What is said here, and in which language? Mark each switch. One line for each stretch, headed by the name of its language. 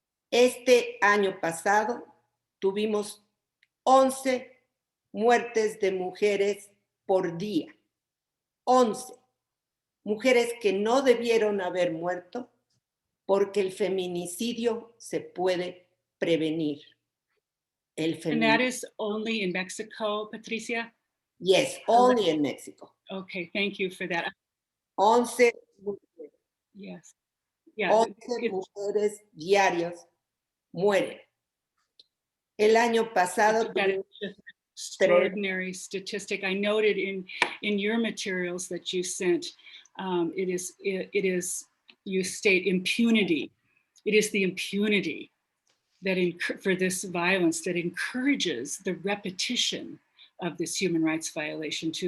Spanish: Este año pasado tuvimos 11 muertes de mujeres por día. 11 mujeres que no debieron haber muerto, porque el feminicidio se puede prevenir.
English: And that is only in Mexico, Patricia? Yes, only in Mexico. Okay, thank you for that.
Spanish: 11 mujeres.
English: Yes. Yeah.
Spanish: 11 mujeres diarios mueren. El año pasado tuvimos
English: extraordinary statistic. I noted in your materials that you sent, it is you state impunity. It is the impunity that for this violence that encourages the repetition of this human rights violation too.